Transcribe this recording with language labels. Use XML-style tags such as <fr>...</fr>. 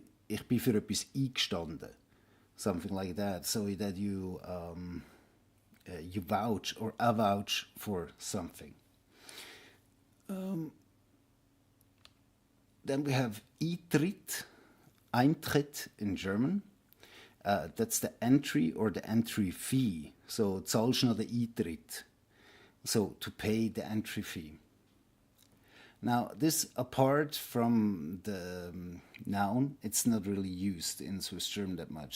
<de>Ich bin für etwas eingestanden.</de> <en>Something like that, so that you vouch or avouch for something. Then we have Eintritt in German. That's the entry or the entry fee.</en> <de>So zahlst noch den Eintritt.</de> <en>So to pay the entry fee. Now, this, apart from the noun, it's not really used in Swiss German that much.</en>